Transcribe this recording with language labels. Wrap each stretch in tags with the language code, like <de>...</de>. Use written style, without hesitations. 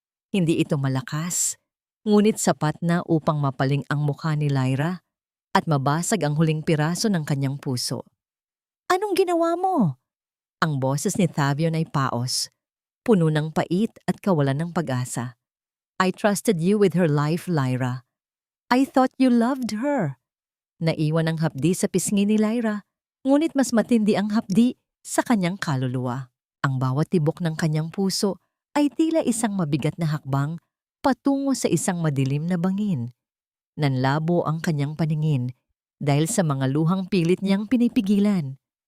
<tl>Hindi ito malakas, ngunit sapat na upang mapaling ang mukha ni Lyra at mabasag ang huling piraso ng kanyang puso. Anong ginawa mo? Ang boses ni Tavion ay paos, puno ng pait at kawalan ng pag-asa.</tl> <en>I trusted you with her life, Lyra. I thought you loved her.</en> <tl>Naiwan ang hapdi sa pisngi ni Lyra, ngunit mas matindi ang hapdi sa kanyang kaluluwa. Ang bawat tibok ng kanyang puso ay tila isang mabigat na hakbang patungo sa isang madilim na bangin. Nanlabo ang kanyang paningin dahil sa mga luhang pilit niyang pinipigilan.</tl>